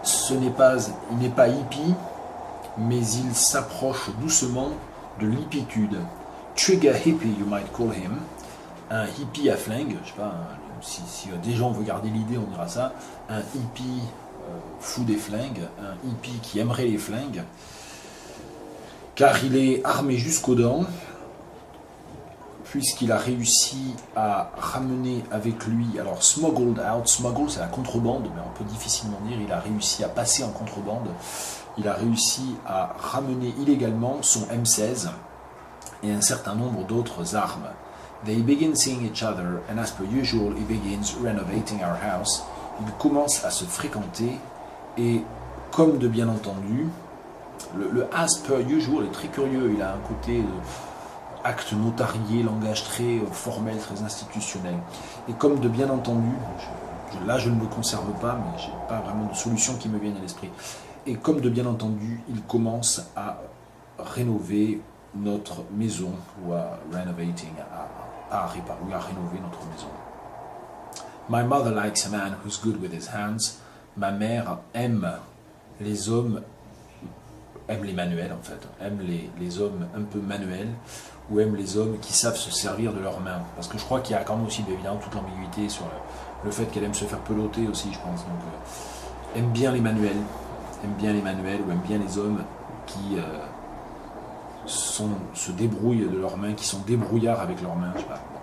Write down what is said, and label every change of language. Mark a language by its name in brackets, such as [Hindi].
[French] Il n'est pas hippie, mais il s'approche doucement de l'hippitude. [English] Trigger hippie, you might call him. [French] Un hippie à flingue, je sais pas, si des gens veulent garder l'idée, on dira ça. Un hippie fou des flingues, un hippie qui aimerait les flingues, car il est armé jusqu'aux dents, puisqu'il a réussi à ramener avec lui, alors smuggled out, smuggle c'est la contrebande, mais on peut difficilement dire, il a réussi à passer en contrebande, il a réussi à ramener illégalement son M16 et un certain nombre d'autres armes. [English] They begin seeing each other, and as per usual, he begins renovating our house. [French] Ils commencent à se fréquenter, et comme de bien entendu, le as per usual est très curieux, il a un côté acte notarié, langage très formel, très institutionnel. Et comme de bien entendu, là je ne me conserve pas, mais je n'ai pas vraiment de solution qui me vienne à l'esprit. Et comme de bien entendu, il commence à rénover notre maison, ou à renovating, à rénover notre maison. [English] My mother likes a man who's good with his hands. [French] Ma mère aime les hommes, aime les manuels en fait, aime les hommes un peu manuels, ou aime les hommes qui savent se servir de leurs mains. Parce que je crois qu'il y a quand même aussi évidemment toute l'ambiguïté sur le fait qu'elle aime se faire peloter aussi, je pense. Donc, aime bien les manuels, ou aime bien les hommes qui se débrouillent de leurs mains, qui sont débrouillards avec leurs mains, je sais pas.